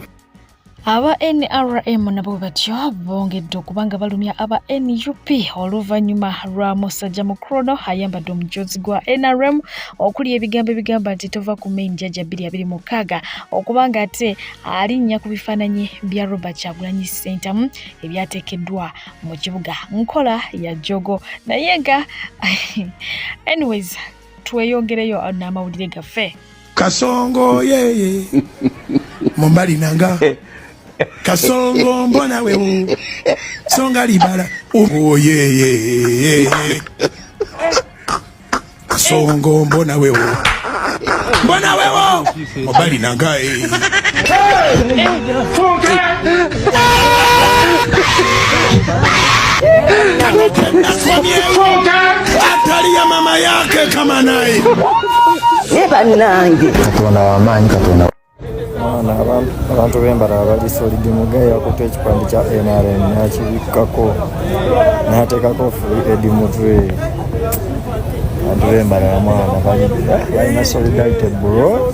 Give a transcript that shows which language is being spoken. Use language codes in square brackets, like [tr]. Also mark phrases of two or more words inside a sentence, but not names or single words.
[lg] Aba NRM nabo batyo bongedde okubanga balumya aba NUP oluvannyuma lwa musajja mukrono ayambadde omujozi gwa NRM okuli ebigambo ebigamba nti tova ku [en] main judge [lg] 2026 okubanga ate alinnya ku bifaananyi bya Robert Kyagulanyi Center ebyateekeddwa mu kibuga nkola ya jogo naye nga anyways tweyongereyo n'amawulire gaffe. [ln] Kasongo yeye mumbali nanga Kasongo mbona wewe songa libala yeye Kasongo mbona wewe mumbali nanga atali ya mama yake kama naye [lg] nange katonda wamaanyi katonda abantu b'embala abali solid mugaye akutte ekipande kya NRM nakibikkako n'ateekako free edi mutwe. Abantu b'embala mwana balina [en] solidarity bro.